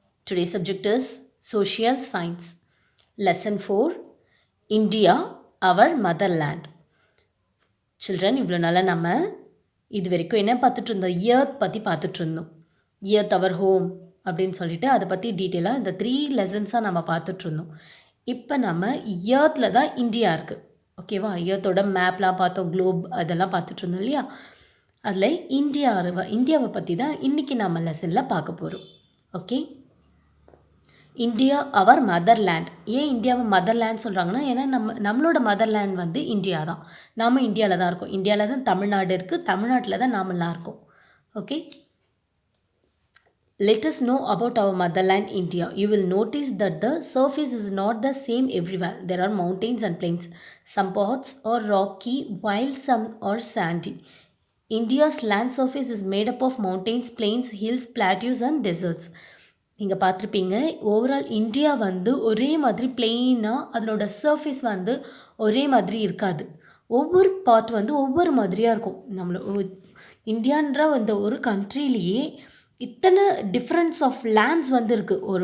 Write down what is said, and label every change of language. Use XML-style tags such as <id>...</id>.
<en>Today's subject is Social Science. Lesson 4 India, our motherland.</en> <ta>Children, இவ்வளோ நாளாக நம்ம இது வரைக்கும் என்ன பார்த்துட்டு இருந்தோம்? இயர்த் பற்றி பார்த்துட்டு இருந்தோம்.</ta> <en>earth our home</en> <ta>அப்படின்னு சொல்லிட்டு அதை பற்றி டீட்டெயிலாக இந்த 3 லெசன்ஸாக நம்ம பார்த்துட்டு இருந்தோம். இப்போ நம்ம இயர்த்தில் தான் இந்தியா இருக்குது. ஓகேவா? இயர்த்தோட மேப்லாம் பார்த்தோம், குளோப் அதெல்லாம் பார்த்துட்டு இருந்தோம் இல்லையா? அதில் இந்தியாவை பற்றி தான் இன்றைக்கி நம்ம லெசனில் பார்க்க போகிறோம்.</ta> <en>Okay, India our motherland.</en> <ta>ஏன் இந்தியாவை மதர்லேண்ட் சொல்கிறாங்கன்னா, ஏன்னா நம்மளோட மதர்லேண்ட் வந்து இந்தியா தான். நாம் இந்தியாவில் தான் இருக்கோம். இந்தியாவில் தான் தமிழ்நாடு இருக்குது, தமிழ்நாட்டில் தான் நாமெல்லாம் இருக்கோம்.</ta> <en>Okay, let us know about our motherland India. You will notice that the surface is not the same everywhere. There are mountains and plains. Some parts are rocky while some are sandy. India's land surface is made up of mountains, plains, hills, plateaus and deserts.</en> <ta>நீங்கள் பார்த்துருப்பீங்க, overall India வந்து ஒரே மாதிரி பிளெயினாக அதனோட surface வந்து ஒரே மாதிரி இருக்காது. ஒவ்வொரு பார்ட் வந்து ஒவ்வொரு மாதிரியாக இருக்கும். இந்தியான்ற அந்த ஒரு கண்ட்ரிலேயே இத்தனை டிஃப்ரென்ஸ் ஆஃப் லேண்ட்ஸ் வந்து இருக்குது.</ta>